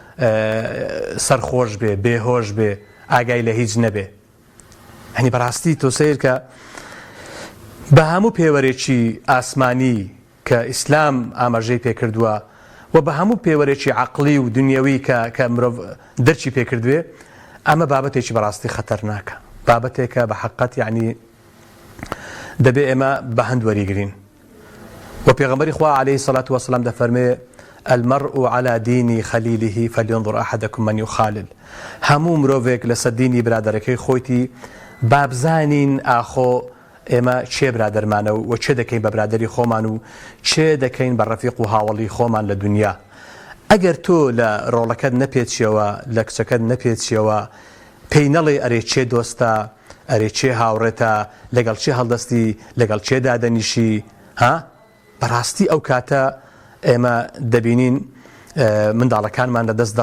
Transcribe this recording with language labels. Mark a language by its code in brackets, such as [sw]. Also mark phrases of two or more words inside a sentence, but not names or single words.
[ckb] سەرخۆش بێ بێهۆش بێ ئاگای لە هیچ نەبێ هەنی بەڕاستی تۆ سیر کە بە هەموو پێوەرێکی ئاسمانی کە ئیسلام ئاماژەی پێکردووە و بە هەموو پێوەرێکی عەقڵی و دنیەوی کە مرۆڤ دەرچی پێکردوێ ئەمە بابەتێکی بەڕاستی خەتەرناکە بابەتێکە بە حەقەت یعنی دەبێ ئێمە بە هەند وەریگرین و پێغەمبەری خوا [ar] عليه الصلاة والسلام [ckb] دەفەرمێ [ar] المرء على دين خليله فلينظر أحدكم من يخالل [ckb] هەموو مرۆڤێک لەسەر دینی برادەرەکەی خۆیتی بابزانین ئاخۆ ئێمە چێ برادەرمانە و چێ دەکەین بە برادەری خۆمان و چێ دەکەین بە ڕەفیق و هاوڵی خۆمان لە دنیا ئەگەر تۆ لە ڕۆڵەکەت نەپێچیەوە لە کچەکەت نەپێچیەوە پێی نەڵێ ئەرێ چێ دۆستە ئەرێ چێ هاوڕێتە لەگەڵ چێ هەڵدەستی لەگەڵ چێدا دەنیشی بەڕاستی ئەو کاتە ئێمە دەبینین منداڵەکانمان لە دەست